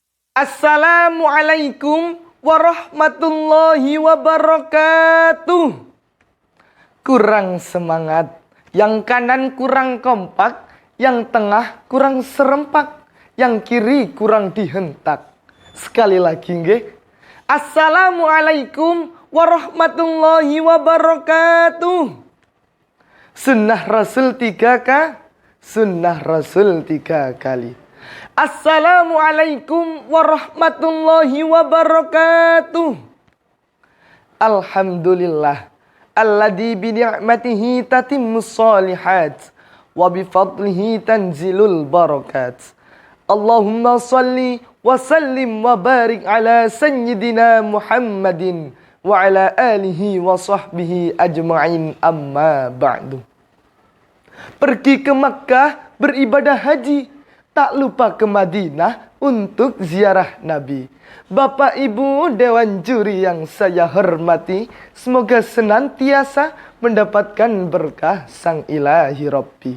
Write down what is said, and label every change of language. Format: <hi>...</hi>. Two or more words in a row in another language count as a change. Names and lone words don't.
<ar>السلام عليكم ورحمة الله وبركاته.</ar> <id>Kurang semangat, yang kanan kurang kompak, yang tengah kurang serempak, yang kiri kurang dihentak. Sekali lagi nggih.</id> <ar>السلام عليكم ورحمة الله وبركاته.</ar> <id>Sunnah Rasul 3 Sunnah Rasul 3 kali.</id> <ar>السلام عليكم ورحمة الله وبركاته. الحمد لله الذي بنعمته تتم الصالحات وبفضله تنزل البركات. اللهم صل وسلم وبارك على سيدنا محمد وعلى آله وصحبه أجمعين، أما بعد.</ar> <id>Pergi ke Makkah beribadah haji, tak lupa ke Madinah untuk ziarah Nabi. Bapak Ibu Dewan Juri yang saya hormati, semoga senantiasa mendapatkan berkah Sang Ilahi Rabbi.</id>